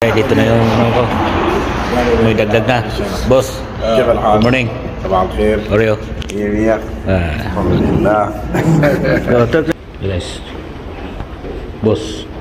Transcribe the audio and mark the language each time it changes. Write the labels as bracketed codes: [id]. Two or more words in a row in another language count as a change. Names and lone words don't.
[tl] Dito na yung ano ko. May dagdag na. Boss, [en] good morning. [ar] صباح الخير. Oreo. مية الحمد لله. [en] Guys. Boss.